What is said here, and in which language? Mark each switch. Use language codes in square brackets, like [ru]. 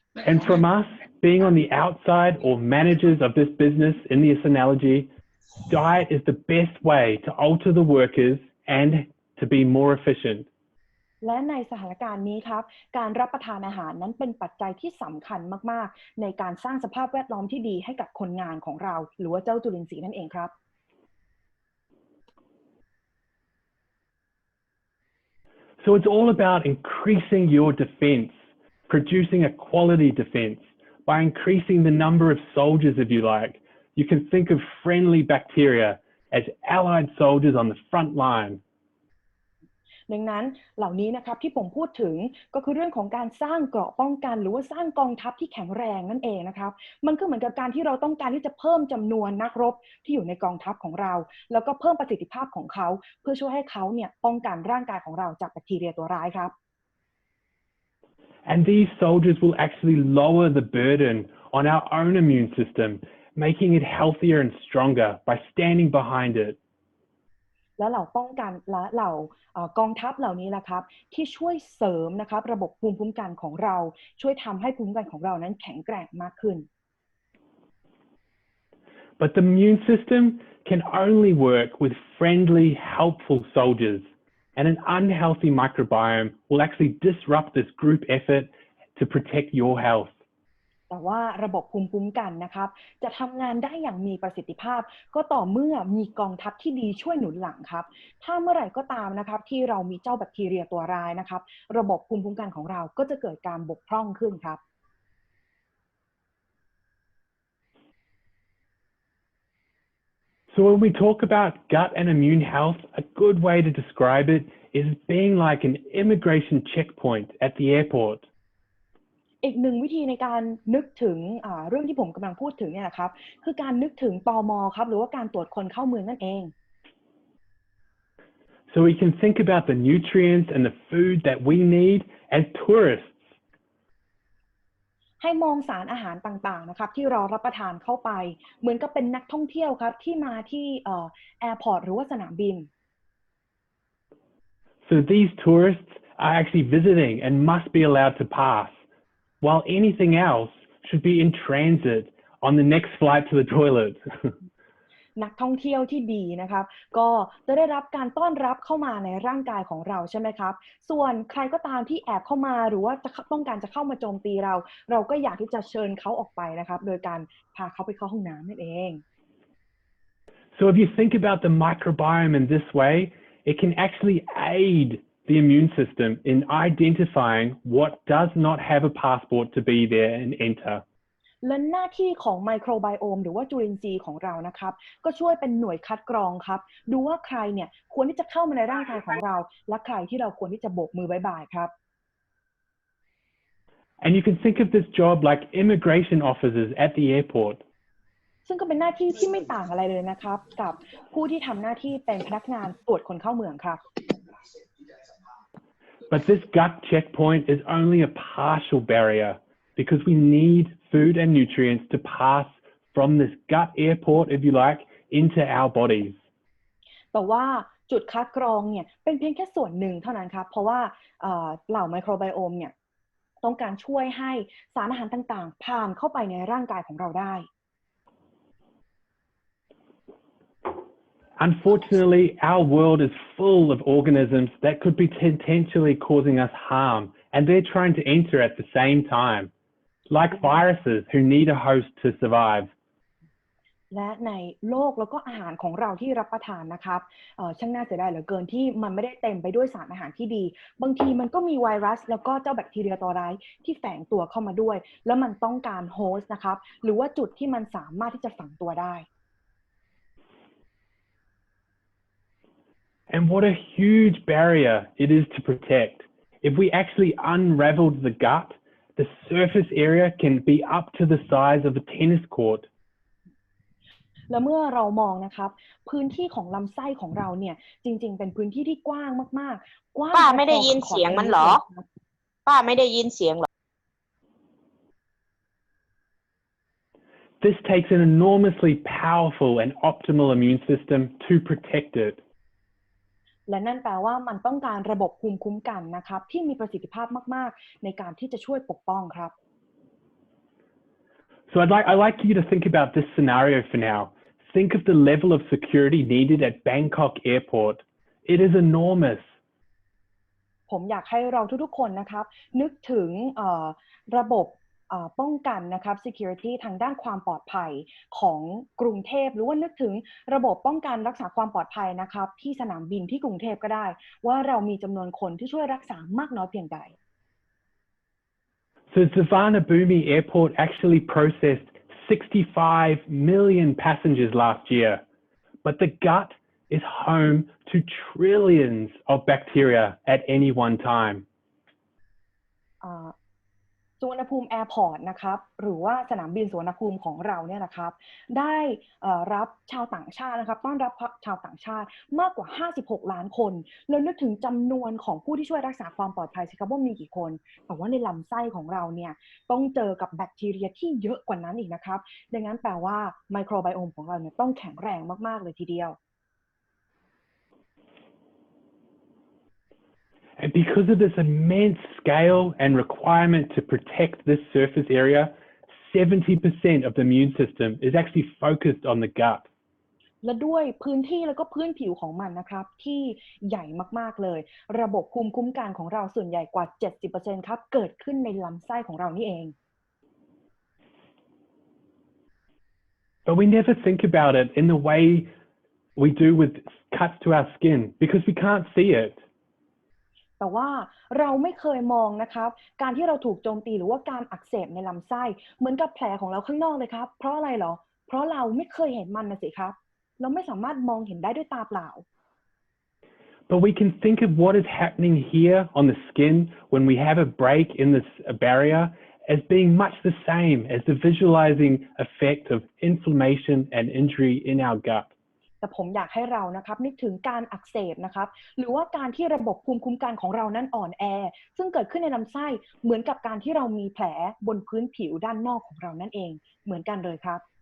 [en] And from us, being on the outside or managers of this business in this analogy, diet is the best way to alter the workers and to be more efficient. [th] และในสถานการณ์นี้ครับการรับประทานอาหารนั้นเป็นปัจจัยที่สำคัญมากๆในการสร้างสภาพแวดล้อมที่ดีให้กับคนงานของเราหรือว่าเจ้าจุลินทรีย์นั่นเองครับ [en] So it's all about increasing your defense, producing a quality defense by increasing the number of soldiers, if you like. You can think of friendly bacteria as allied soldiers on the front line. [th] ดังนั้นเหล่านี้นะครับที่ผมพูดถึงก็คือเรื่องของการสร้างเกราะป้องกันหรือว่าสร้างกองทัพที่แข็งแรงนั่นเองนะครับมันก็เหมือนกับการที่เราต้องการที่จะเพิ่มจำนวนนักรบที่อยู่ในกองทัพของเราแล้วก็เพิ่มประสิทธิภาพของเขาเพื่อช่วยให้เขาเนี่ยป้องกันร่างกายของเราจากแบคทีเรียตัวร้ายครับ [en] And these soldiers will actually lower the burden on our own immune system, making it healthier and stronger by standing behind it. [th] และเหล่าป้องกันและเหล่ากองทัพเหล่านี้แหละครับที่ช่วยเสริมนะครับระบบภูมิคุ้มกันของเราช่วยทำให้ภูมิคุ้มกันของเรานั้นแข็งแกร่งมากขึ้น [en] But the immune system can only work with friendly, helpful soldiers, and an unhealthy microbiome will actually disrupt this group effort to protect your health. [th] แต่ว่าระบบภูมิคุ้มกันนะครับจะทำงานได้อย่างมีประสิทธิภาพก็ต่อเมื่อมีกองทัพที่ดีช่วยหนุนหลังครับถ้าเมื่อไหร่ก็ตามนะครับที่เรามีเจ้าแบคทีเรียตัวร้ายนะครับระบบภูมิคุ้มกันของเราก็จะเกิดการบกพร่องขึ้นครับ [en] So when we talk about gut and immune health, a good way to describe it is being like an immigration checkpoint at the airport. [th] อีกหนึ่งวิธีในการนึกถึงเรื่องที่ผมกำลังพูดถึงเนี่ยนะครับคือการนึกถึงตม. ครับหรือว่าการตรวจคนเข้าเมืองนั่นเอง [en] So we can think about the nutrients and the food that we need as tourists. [th] ให้มองสารอาหารต่างๆนะครับที่เรารับประทานเข้าไปเหมือนกับเป็นนักท่องเที่ยวครับที่มาที่แอร์พอร์ตหรือว่าสนามบิน [en] So these tourists are actually visiting and must be allowed to pass, while anything else should be in transit on the next flight to the toilet. [th] นักท่องเที่ยวที่ดีนะครับก็จะได้รับการต้อนรับเข้ามาในร่างกายของเราใช่ไหมครับส่วนใครก็ตามที่แอบเข้ามาหรือว่าต้องการจะเข้ามาโจมตีเราก็อยากที่จะเชิญเขาออกไปนะครับโดยการพาเขาไปเข้าห้องน้ำนั่นเอง [en] So if you think about the microbiome in this way, it can actually aid the immune system in identifying what does not have a passport to be there and enter. [th] และหน้าที่ของไมโครไบโอมหรือว่าจุลินทรีย์ของเรานะครับก็ช่วยเป็นหน่วยคัดกรองครับดูว่าใครเนี่ยควรที่จะเข้ามาในร่างกายของเราและใครที่เราควรที่จะโบกมือบ๊ายบายครับ [en] And you can think of this job like immigration officers at the airport. [th] ซึ่งก็เป็นหน้าที่ที่ไม่ต่างอะไรเลยนะครับกับผู้ที่ทำหน้าที่เป็นพนักงานตรวจคนเข้าเมืองครับ [en] But this gut checkpoint is only a partial barrier because we need food and nutrients to pass from this gut airport, if you like, into our bodies. [th] แต่ว่าจุดคัดกรองเนี่ยเป็นเพียงแค่ส่วนหนึ่งเท่านั้นครับเพราะว่าเหล่าไมโครไบโอมเนี่ยต้องการช่วยให้สารอาหารต่างๆผ่านเข้าไปในร่างกายของเราได้ [en] Unfortunately, our world is full of organisms that could be potentially causing us harm, and they're trying to enter at the same time, like viruses who need a host to survive. [th] และในโลกแล้วก็อาหารของเราที่รับประทานนะครับช่างน่าเสียดายเหลือเกินที่มันไม่ได้เต็มไปด้วยสารอาหารที่ดีบางทีมันก็มีไวรัสแล้วก็เจ้าแบคทีเรียตัวร้ายที่แฝงตัวเข้ามาด้วยแล้วมันต้องการโฮสต์นะครับหรือว่าจุดที่มันสามารถที่จะฝังตัวได้ [en] And what a huge barrier it is to protect. If we actually unraveled the gut, the surface area can be up to the size of a tennis court. [th] แล้วเมื่อเรามองนะครับพื้นที่ของลำไส้ของเราเนี่ยจริงๆเป็นพื้นที่ที่กว้างมากๆกว้าง ป้าไม่ได้ยิน พอๆกับ เสียงมันเหรอ ขอดนิ้วเลยครับ ป้าไม่ได้ยินเสียงเหรอ [en] This takes an enormously powerful and optimal immune system to protect it. [th] และนั่นแปลว่ามันต้องการระบบภูมิคุ้มกันนะครับที่มีประสิทธิภาพมากๆในการที่จะช่วยปกป้องครับ [en] So I'd like you to think about this scenario for now. Think of the level of security needed at Bangkok Airport. It is enormous. [th] ผมอยากให้เราทุกๆคนนะครับนึกถึงระบบป้องกันนะครับ security ทางด้านความปลอดภัยของกรุงเทพหรือว่านึกถึงระบบป้องกันรักษาความปลอดภัยนะครับที่สนามบินที่กรุงเทพก็ได้ว่าเรามีจำนวนคนที่ช่วยรักษามากน้อยเพียงใด [en] So Savanabhumi Airport actually processed 65 million passengers last year, but the gut is home to trillions of bacteria at any one time. [th] สุวรรณภูมิแอร์พอร์ตนะครับหรือว่าสนามบินสุวรรณภูมิของเราเนี่ยนะครับได้รับชาวต่างชาตินะครับต้อนรับชาวต่างชาติมากกว่า56ล้านคนแล้วนึกถึงจำนวนของผู้ที่ช่วยรักษาความปลอดภัยสิครับว่ามีกี่คนแต่ว่าในลำไส้ของเราเนี่ยต้องเจอกับแบคทีเรียที่เยอะกว่านั้นอีกนะครับดังนั้นแปลว่าไมโครไบโอมของเราเนี่ยต้องแข็งแรงมากๆเลยทีเดียว [en] And because of this immense scale and requirement to protect this surface area, 70% of the immune system is actually focused on the gut. [th] และด้วยพื้นที่แล้วก็พื้นผิวของมันนะครับที่ใหญ่มากๆเลยระบบภูมิคุ้มกันของเราส่วนใหญ่กว่า 70% ครับเกิดขึ้นในลำไส้ของเรานี่เอง [en] But we never think about it in the way we do with cuts to our skin because we can't see it. [th] แต่ว่าเราไม่เคยมองนะครับการที่เราถูกโจมตีหรือว่าการอักเสบในลำไส้เหมือนกับแผลของเราข้างนอกเลยครับเพราะอะไรหรอเพราะเราไม่เคยเห็นมันนะสิครับเราไม่สามารถมองเห็นได้ด้วยตาเปล่า [en] But we can think of what is happening here on the skin when we have a break in this barrier as being much the same as the visualizing effect of inflammation and injury in our gut. [th] แต่ผมอยากให้เรานะครับนึกถึงการอักเสบนะครับหรือว่าการที่ระบบภูมิคุ้มกันของเรานั้นอ่อนแอซึ่งเกิดขึ้นในลำไส้เหมือนกับการที่เรามีแผลบนพื้นผิวด้านนอกของเรานั่นเองเหมือนกันเลยครับ